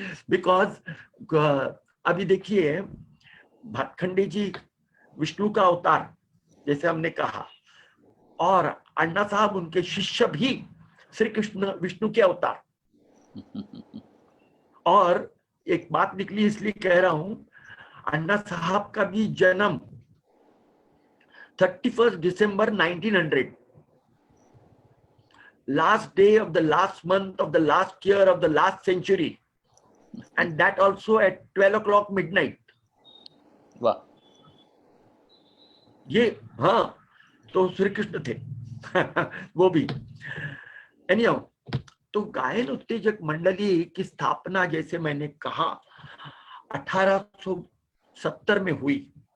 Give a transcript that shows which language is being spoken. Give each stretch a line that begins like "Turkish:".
Hindi: Because अभी देखिए, भातखंडे जी विष्णु का अवतार जैसे हमने कहा, और अन्ना साहब उनके शिष्य भी श्री कृष्ण विष्णु के अवतार। और एक बात निकली इसलिए कह रहा हूं, अन्ना साहब का भी जन्म 31 दिसंबर 1900,
English: last day of the last month of the last year of the last century, and that also at 12 o'clock midnight.
Hindi: वाह, ये हाँ, तो श्री कृष्ण थे वो भी। Anyhow, तो गायन उत्तेजक मंडली की स्थापना, जैसे मैंने कहा, 1870 में हुई।